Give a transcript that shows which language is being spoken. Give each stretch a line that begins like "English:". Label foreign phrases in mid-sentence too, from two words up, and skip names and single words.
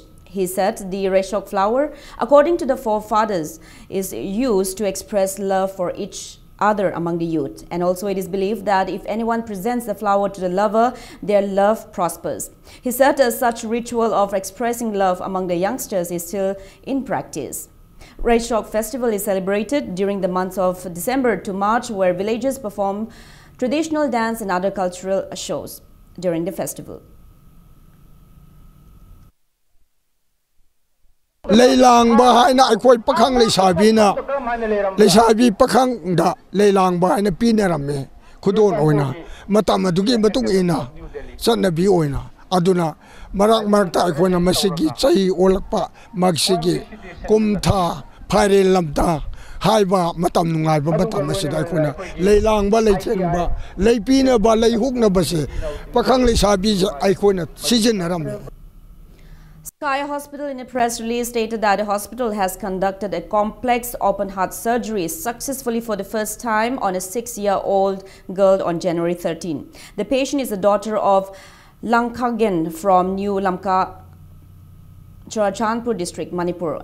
English: He said the Raishok flower, according to the forefathers, is used to express love for each other among the youth, and also it is believed that if anyone presents the flower to the lover, their love prospers. He said such ritual of expressing love among the youngsters is still in practice. Raishok festival is celebrated during the months of December to March, where villagers perform traditional dance and other cultural shows during the festival.
Manipuri: Leilang ba na akoi pakhang leisabi na leisabi pakhang da leilang ba na pinarame khudon oina matam adugi matung ina sannabi oina aduna marak marta akoi na masigi chai olakpa magsigi kumtha phare lamta haiba matam nungai ba matam asida khuna leilang ba leichen ba leipina ba leihuk ba se pakhang le sabi ai khona season naram.
English: Sky Hospital in a press release stated that the hospital has conducted a complex open heart surgery successfully for the first time on a 6-year-old girl on January 13. The patient is the daughter of Langkagen from New Lamka, Churachandpur district, Manipur.